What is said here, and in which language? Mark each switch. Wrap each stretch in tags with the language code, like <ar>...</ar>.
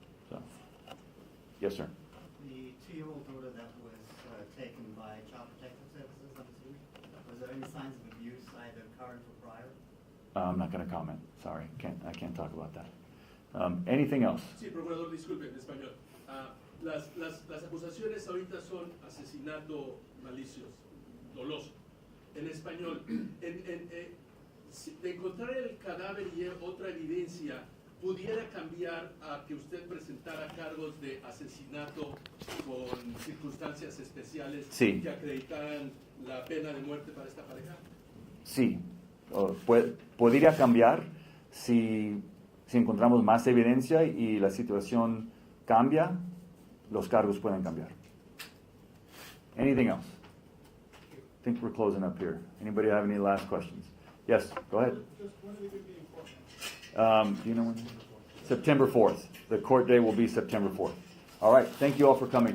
<en>So, yes, sir. The 2-year-old daughter that was taken by Child Protective Services, I'm assuming, was there any signs of abuse, either current or prior? I'm not going to comment. Sorry, I can't talk about that. Anything else?</en> <es>Sí, procurador, disculpe, en español. las acusaciones ahorita son asesinato malicioso, doloso. En español, de encontrar el cadáver y otra evidencia, ¿pudiera cambiar a que usted presentara cargos de asesinato con circunstancias especiales Sí. que acreditaran la pena de muerte para esta pareja? Sí, podría cambiar si encontramos más evidencia y la situación cambia, los cargos pueden cambiar.</es> <en>Anything else? I think we're closing up here. Anybody have any last questions? Yes, go ahead. Just when are they going to be in court? Do you know when? September 4th. The court day will be September 4th. All right, thank you all for coming.</en>